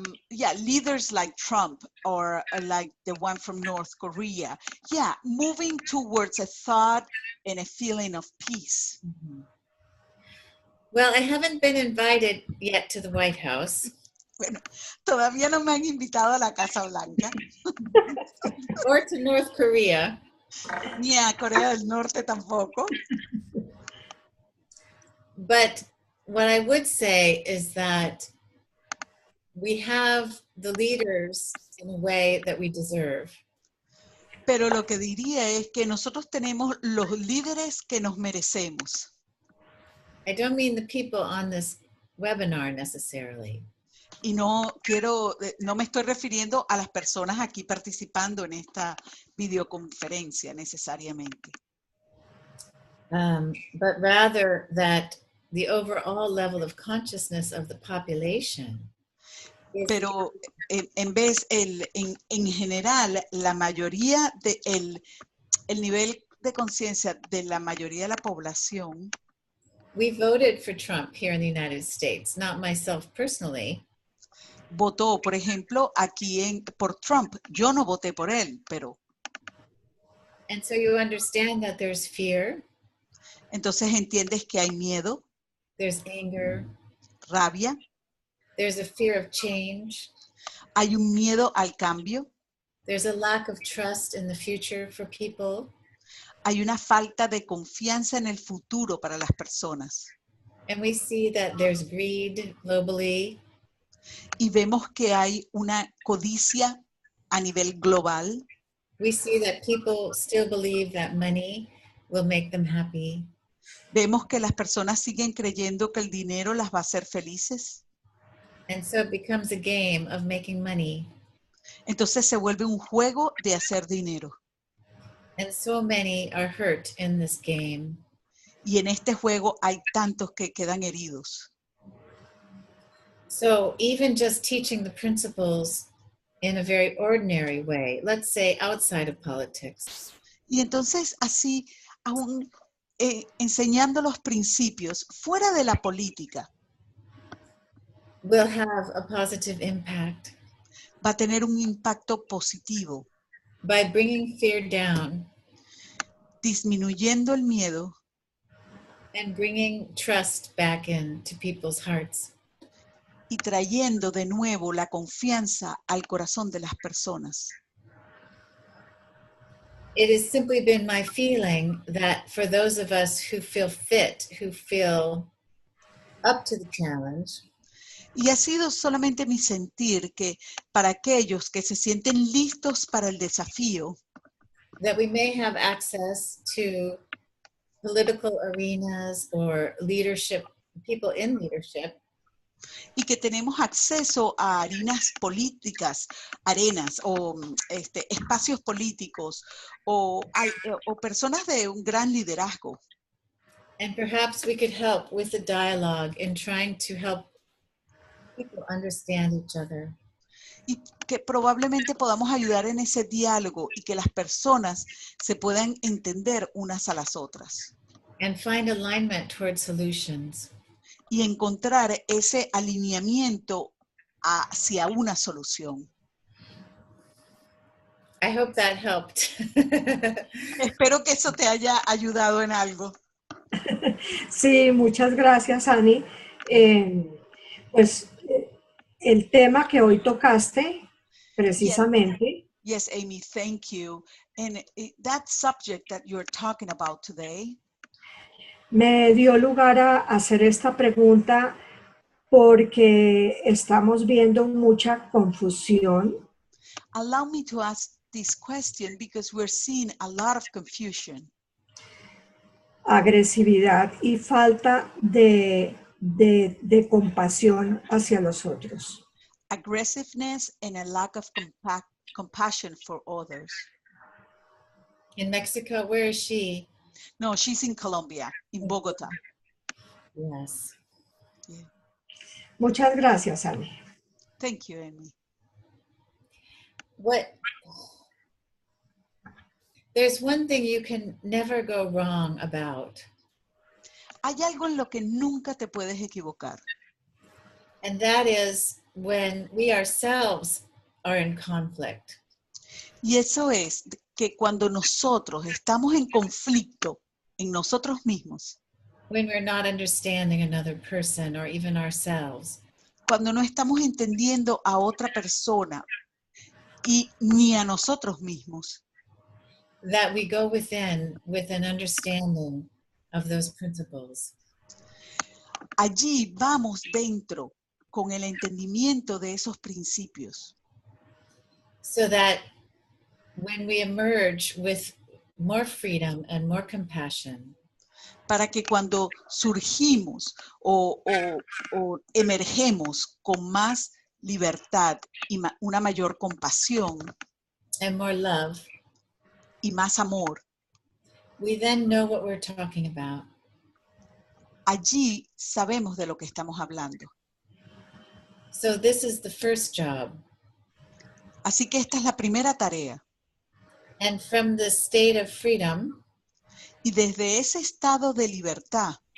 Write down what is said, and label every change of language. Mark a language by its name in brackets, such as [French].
[English] Yeah, leaders like Trump or like the one from North Korea. Yeah, moving towards a thought and a feeling of peace. Well, I haven't been invited yet to the White House. [Spanish] Bueno, todavía no me han invitado a la Casa Blanca. [English] Or to North Korea. [Spanish] Ni a Corea del Norte tampoco. [English] But what I would say is that we have the leaders in a way that we deserve. [Spanish] Pero lo que diría es que nosotros tenemos los líderes que nos merecemos. [English] I don't mean the people on this webinar necessarily. [Spanish] Y no me estoy refiriendo a las personas aquí participando en esta videoconferencia necesariamente. [English] But rather that the overall level of consciousness of the population is. [Spanish] Pero en vez, en general, la mayoría el nivel de conciencia de la mayoría de la población. [English] We voted for Trump here in the United States, not myself personally. [Spanish] Votó, por ejemplo, aquí por Trump. Yo no voté por él, pero. [English] And so you understand that there's fear. [Spanish] Entonces entiendes que hay miedo. [English] There's anger. [Spanish] Rabia. [English] There's a fear of change. [Spanish] Hay un miedo al cambio. [English] There's a lack of trust in the future for people. [Spanish] Hay una falta de confianza en el futuro para las personas. [English] And we see that there's greed globally. [Spanish] Y vemos que hay una codicia a nivel global. [English] We see that people still believe that money will make them happy. [Spanish] Vemos que las personas siguen creyendo que el dinero las va a hacer felices. [English] And so it becomes a game of making money. [Spanish] Entonces se vuelve un juego de hacer dinero. [English] And so many are hurt in this game. [Spanish] Y en este juego hay tantos que quedan heridos. [English] So even just teaching the principles in a very ordinary way, let's say outside of politics. [Spanish] Y entonces así, aún enseñando los principios fuera de la política, [English] will have a positive impact. [Spanish] Va a tener un impacto positivo. [English] By bringing fear down. [Spanish] Disminuyendo el miedo. [English] And bringing trust back into people's hearts. [Spanish] y trayendo de nuevo la confianza al corazón de las personas. [English] It has simply been my feeling that for those of us who feel fit, who feel up to the challenge, [Spanish] Y ha sido solamente mi sentir que para aquellos que se sienten listos para el desafío, [English] that we may have access to political arenas or leadership, people in leadership, [Spanish] y que tenemos acceso a arenas políticas, arenas o espacios políticos o personas de un gran liderazgo. [English] and perhaps we could help with the dialogue in trying to help people understand each other. [Spanish] Y que probablemente podamos ayudar en ese diálogo y que las personas se puedan entender unas a las otras. [English] And find alignment towards solutions. [Spanish] Y encontrar ese alineamiento hacia una solución. [English] I hope that helped. [Spanish] Espero que eso te haya ayudado en algo. Sí, muchas gracias, Ani. Pues el tema que hoy tocaste, precisamente, [English] Yes, Amy, thank you. And that subject that you're talking about today, [Spanish] me dio lugar a hacer esta pregunta porque estamos viendo mucha confusión, [English] allow me to ask this question because we're seeing a lot of confusion, [Spanish] agresividad y falta de compasión hacia los otros. [English] aggressiveness, and a lack of compassion for others. In Mexico, where is she? No, she's in Colombia, in Bogota. Yes. Yeah. [Spanish] Muchas gracias, Ani. [English] Thank you, Amy. There's one thing you can never go wrong about, [Spanish] Hay algo en lo que nunca te puedes equivocar, [English] and that is when we ourselves are in conflict. [Spanish] y eso es que cuando nosotros estamos en conflicto en nosotros mismos, [English] When we're not understanding another person or even ourselves, [Spanish] cuando no estamos entendiendo a otra persona y ni a nosotros mismos, [English] that we go within with an understanding of those principles. [Spanish] allí vamos dentro con el entendimiento de esos principios, [English] So that when we emerge with more freedom and more compassion, [Spanish] para que cuando surgimos o emergemos con más libertad y una mayor compasión [English] and more love, [Spanish] y más amor, [English] we then know what we're talking about. [Spanish] allí sabemos de lo que estamos hablando. [English] So this is the first job. [Spanish] Así que esta es la primera tarea. [English] And from the state of freedom, [Spanish] Y desde ese estado de libertad,